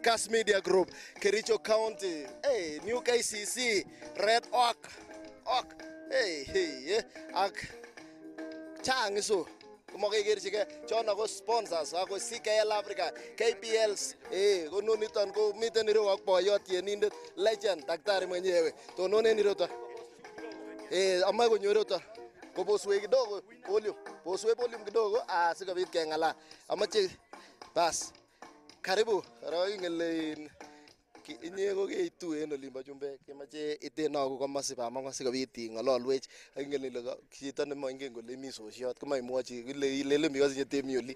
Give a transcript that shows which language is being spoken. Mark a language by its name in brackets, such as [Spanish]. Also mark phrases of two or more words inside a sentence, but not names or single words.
[Kalenjin] Kass Media Group, Kericho County, New KCC, Red Oak, ak chang iso komakekerchigei chono ko sponsors ako CKL Africa, KPLs ko noniton ko miten ireu ak boyot tienindet legend [Swahili] daktari mwenyewe [Kalenjin] tonon en ireu. Amae konyor ota koboswe kidogo volume, boswe volume kidogo asikobit keng'alal. Amache bas karibu ingele inye ko keitu en olimbo chumbek kemoche itenoku komosib among sikobit ing'ololwech ak ingele ile chito nemoingen kole imi sosiot komaimwochi ilele mi kosinye temi oli.